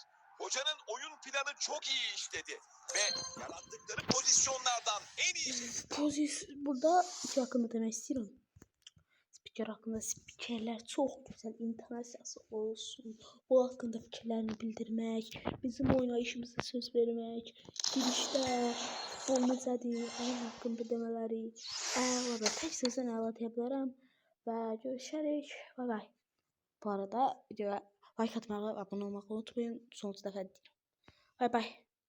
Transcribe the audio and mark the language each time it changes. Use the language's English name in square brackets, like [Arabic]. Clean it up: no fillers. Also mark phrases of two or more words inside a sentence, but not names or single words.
[Turkish] Hocanın oyun planı çok iyi işledi ve yarattıkları pozisyonlardan en iyi Burada iki hakkında demek istiyorum. Spiker hakkında spikerler çok güzel intonasiyası olsun. O hakkında fikirlerini bildirmek, bizim oynayışımıza söz vermek, girişte futbol [Azerbaijani] necədir, oyun hakkında demələri, əla, tək sözdən əla deyə bilərəm və görüşərik. [English] Bay bay. [Azerbaijani] Bu arada videoya like atmağı, abone olmağı unutmayın. Sonuncu dəfə deyirəm. [English] Bay bay.